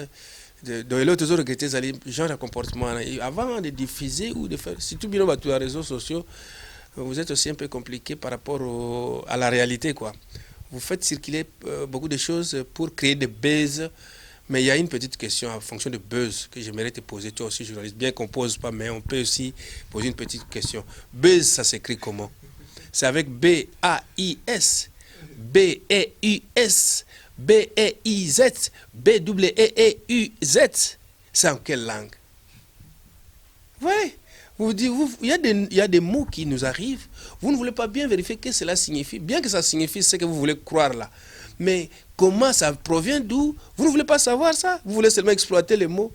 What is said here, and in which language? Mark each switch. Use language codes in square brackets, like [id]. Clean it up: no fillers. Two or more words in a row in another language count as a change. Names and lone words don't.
[fr] Donc, il a toujours regretté ce genre de comportement. Et avant de diffuser ou de faire, surtout bien sur les réseaux sociaux, vous êtes aussi un peu compliqué par rapport à la réalité, quoi. Vous faites circuler beaucoup de choses pour créer des buzz. Mais il y a une petite question en fonction de buzz que j'aimerais te poser, toi aussi journaliste. Bien qu'on ne pose pas, mais on peut aussi poser une petite question. Buzz, ça s'écrit comment? C'est avec B-A-I-S, B-E-U-S, B-E-I-Z, B-W-E-E-U-Z. C'est en quelle langue? Oui. Il y a des mots qui nous arrivent. Vous ne voulez pas bien vérifier ce que cela signifie. Bien que ça signifie ce que vous voulez croire là. Mais comment ça provient d'où? Vous ne voulez pas savoir ça. Vous voulez seulement exploiter les mots.